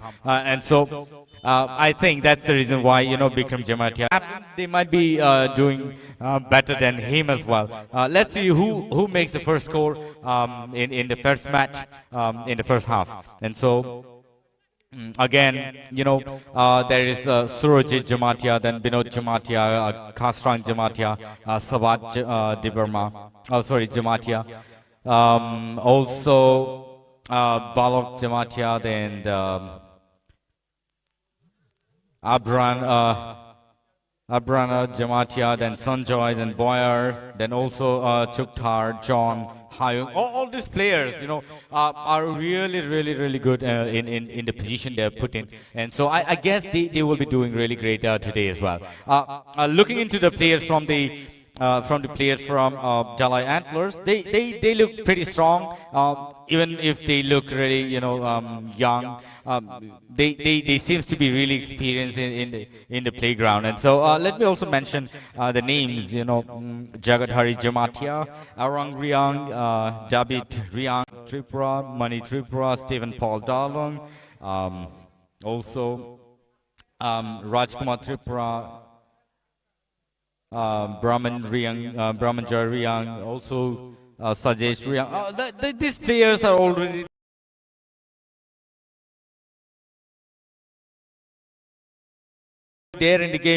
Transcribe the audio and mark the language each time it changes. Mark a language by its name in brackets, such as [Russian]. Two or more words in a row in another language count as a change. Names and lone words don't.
[English] And so I think that's the reason why Bikram Jamatia, they might be doing better than him as well. Let's see who makes the first score in the first match, in the first half. And so again, there is Surajit Jamatia, then Binod Jamatia, Kasrang Jamatia, Savat Dibarma, Jamatia, also Balok Jamatia, then Abrana Jamatia, then Sanjoy, then Boyer, then also Chuktar, John, Hayung. All these players, are really, really, really good in the position they're put in. And so I guess they will be doing really great today as well. Looking into the players from the players from Dalai Antlers, they look pretty strong, even if they look really young. They seems to be really experienced in the playground. And so let me also mention the names. Jagadhari Jamatia, Arang Riang, David Riang Tripura, Mani Tripura, Stephen Paul Dalong, also Rajkumar Tripura, Brahman Riang, Brahman Joy Riang, also Sajesh Riang. These players are already there in the game.